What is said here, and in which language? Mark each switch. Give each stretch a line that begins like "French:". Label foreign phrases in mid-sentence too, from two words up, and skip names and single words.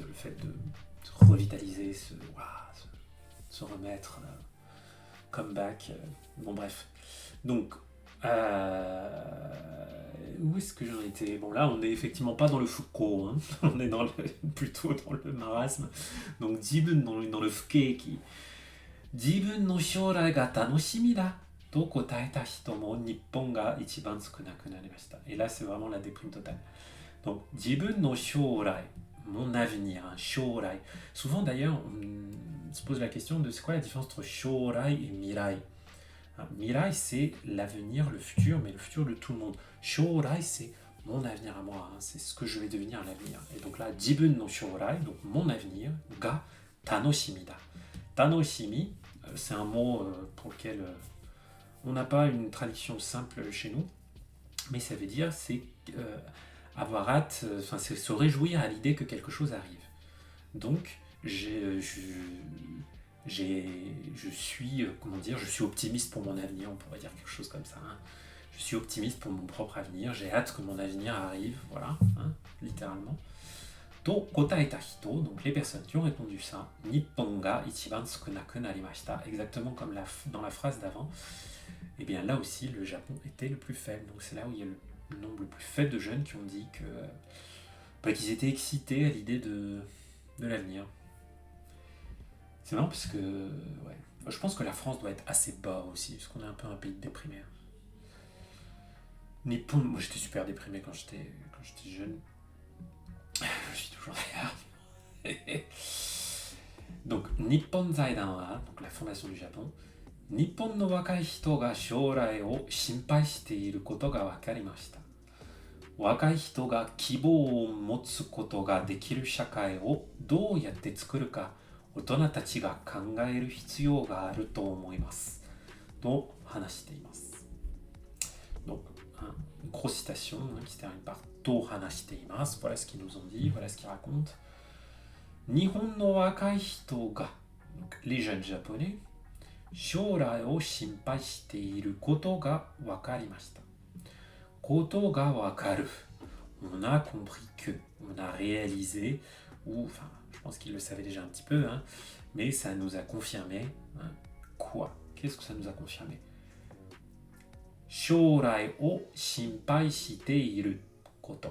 French: Ça c'est le fait de revitaliser ce se remettre, comeback, bon bref. Donc, où est-ce que j'en étais? Bon là, on n'est effectivement pas dans le Foucault, hein. On est plutôt dans le marasme. Donc, Jibun dans le Fukeki.
Japanese: 自分の将来が楽しみだ. と答えた人も日本が一番少なくなりました.
French: Et là, c'est vraiment la déprime totale. Donc,
Japanese: 自分の将来,
French: mon avenir, hein, shourai. Souvent d'ailleurs, on se pose la question de c'est quoi la différence entre shourai et mirai. Mirai, c'est l'avenir, le futur, mais le futur de tout le monde. Shourai, c'est mon avenir à moi, hein, c'est ce que je vais devenir à l'avenir. Et donc là,
Japanese: 自分の将来,
French: donc mon avenir,
Japanese: が楽しみだ.
French: Tanoshimi, c'est un mot pour lequel on n'a pas une traduction simple chez nous, mais ça veut dire c'est avoir hâte, c'est se réjouir à l'idée que quelque chose arrive. Donc, je suis, je suis optimiste pour mon avenir, on pourrait dire quelque chose comme ça. Hein. Je suis optimiste pour mon propre avenir, j'ai hâte que mon avenir arrive, voilà, hein, littéralement.
Japanese: と答えた人,
French: donc les personnes qui ont répondu ça,
Japanese: 日本が一番少なくなりました,
French: exactement comme dans la phrase d'avant, et bien là aussi le Japon était le plus faible. Donc c'est là où il y a le nombre le plus faible de jeunes qui ont dit qu'ils étaient excités à l'idée de l'avenir. C'est marrant parce que je pense que la France doit être assez bas aussi, parce qu'on est un peu un pays de déprimés. Nippon, moi j'étais super déprimé quand j'étais jeune. Je suis toujours d'ailleurs. Donc,
Japanese: 日本財団は,
French: donc la fondation du Japon,
Japanese: 日本の若い人が将来を心配していることがわかりました. 若い人が希望を持つことができる社会をどうやって作るか大人たちが考える必要があると思いますと話しています。
French: Donc, une grosse citation qui se termine par
Japanese: と話しています.
French: Voilà ce qu'ils nous ont dit, voilà ce qu'ils racontent.
Japanese: 日本の若い人が,
French: donc les jeunes japonais,
Japanese: 将来を心配していることがわかりました. ことがわかる.
French: On a compris que, on a réalisé, ou enfin, je pense qu'ils le savaient déjà un petit peu, hein, mais ça nous a confirmé, hein, quoi? Qu'est-ce que ça nous a confirmé?
Japanese: 将来を心配していること.